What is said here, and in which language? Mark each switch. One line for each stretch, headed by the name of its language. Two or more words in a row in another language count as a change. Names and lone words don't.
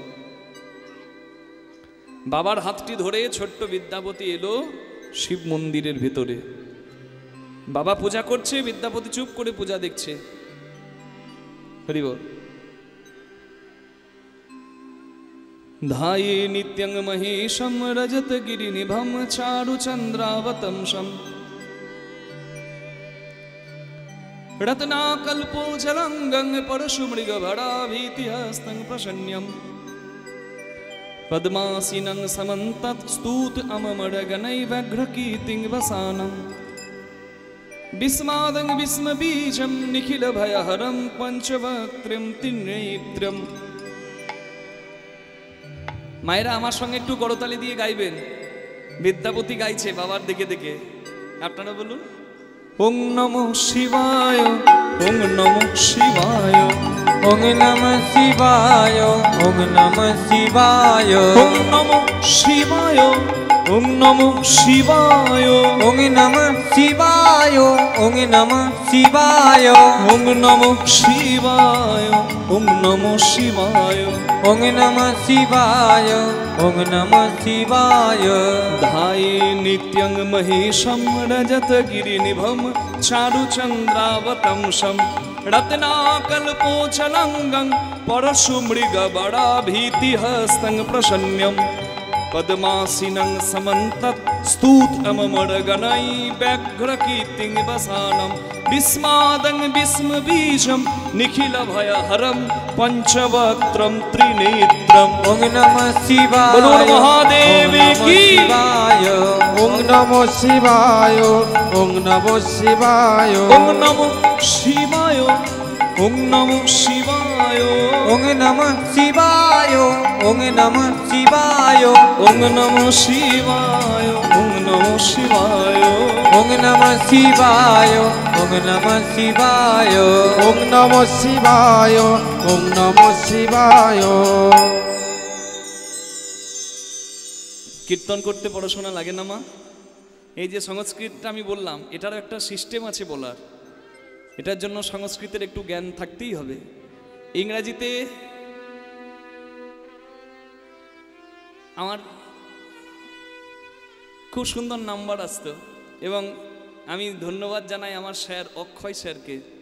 Bangla: বাবার হাতটি ধরে ছোট্ট বিদ্যাপতি এলো শিব মন্দিরের ভেতরে। বাবা পূজা করছে, বিদ্যাপতি চুপ করে পূজা দেখছে। হরি বল।
Sanskrit: ধায়ে নিত্যং মহেশম রজত গিরিনিভম চারু চন্দ্রাবতংশম रत्नाकल्पोजलंगं परशुमृगभराभीतिहस्तं प्रशन्यं पद्मासीनं समन्तत् स्तूत अममरगणैव्यघ्रकीर्तिं वसानं विस्मादं विस्मबीजं निखिलभयहरं पंचवक्त्रं त्रिनेत्रं।
Bangla: মায়েরা আমার সঙ্গে একটু করতালি দিয়ে গাইবেন। বিদ্যাপতি গাইছে বাবার দিকে দেখে, আপনারা বলুন।
Sanskrit: ওং নমঃ শিবায়, ওং নমঃ শিবায়, ওং নমঃ শিবায়, ওং নমঃ শিবায়, ওং নমঃ শিবায়, ওং নমো শিবায়, ওং নমঃ শিবায়, ওং নমঃ শিবায়, ওং নমো শিবায়, ওং নমো শিবায়, ওং নমঃ শিবায়, ওং নমঃ শিবায়। ধায়ে নিত্যং মহেশম রজতগিরিনিভম চারুচন্দ্রাবতংসম রত্নাকল্পোচলঙ্গং পরশুমৃগবরাভীতিহস্तं প্রসন্ন্যম পদ্মাসীনং সমন্তৎ স্তূতমমরগণৈ ব্যঘ্রকীর্তিং বসানম বিস্মাদং বিস্মবীজম নিখিলভয়হরম পঞ্চবক্ত্রম ত্রিনেত্রম। ওং নমঃ শিবায়,
Bangla: বলুন মহাদেব কি
Sanskrit: শিবায়, ওং নমো শিবায়, ওং নমো শিবায়, ওং নমো শিবায়, ওং নমো শিবায়, ওং নমঃ শিবায়, ওং নমঃ শিবায়, ওং নমো শিবায়, ওং নমো শিবায়, ওং নমঃ শিবায়, ওং নমঃ শিবায়। ওং নমো শিবায়, ওং নমো শিবায়।
Bangla: কীর্তন করতে পড়াশোনা লাগে না মা? এই যে সংস্কৃতটা আমি বললাম, এটারও একটা সিস্টেম আছে বলার। এটার জন্য সংস্কৃতের একটু জ্ঞান থাকতেই হবে। ইংরাজিতে আমার খুব সুন্দর নাম্বার আসতো এবং আমি ধন্যবাদ জানাই আমার স্যার অক্ষয় স্যারকে।